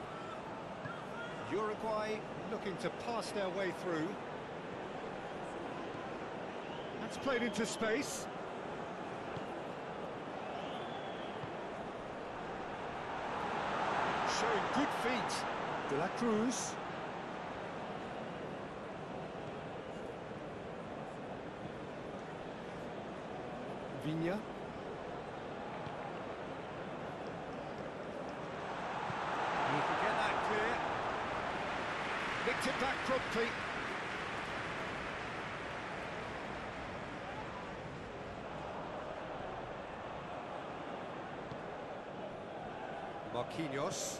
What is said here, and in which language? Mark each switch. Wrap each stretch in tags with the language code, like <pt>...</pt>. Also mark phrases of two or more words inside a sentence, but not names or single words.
<en>Uruguay looking to pass their way through. That's played into space. Showing good feet. De la Cruz. Raphinha. He can get that clear. Nicked it back promptly. Marquinhos.</en>